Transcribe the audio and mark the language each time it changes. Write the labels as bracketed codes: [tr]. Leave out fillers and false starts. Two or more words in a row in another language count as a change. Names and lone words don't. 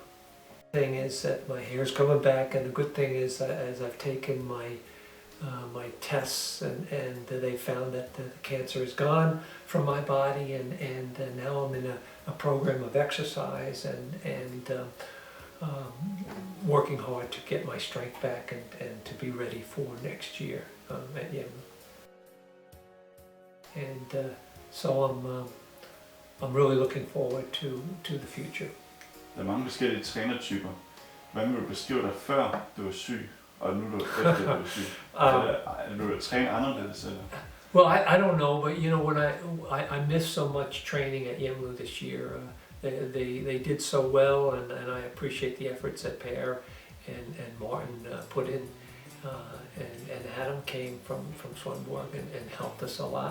[en] The thing is that my hair's coming back, and the good thing is that as I've taken my tests, and they found that the cancer is gone from my body, and now I'm in a program of exercise and working hard to get my strength back and to be ready for next year at Yemlu. And so I'm really looking forward to the future. [da] Der er mange forskellige trænertyper. Hvordan vil du beskrive dig før du var syg, og nu du efter du var syg? Vil du træne anderledes? Eller? [en] Well, I don't know, but you know, when I missed so much training at Yemlu this year. They did so well, and I appreciate the efforts that Per and Martin put in, and Adam came from Swanborg and helped us a lot.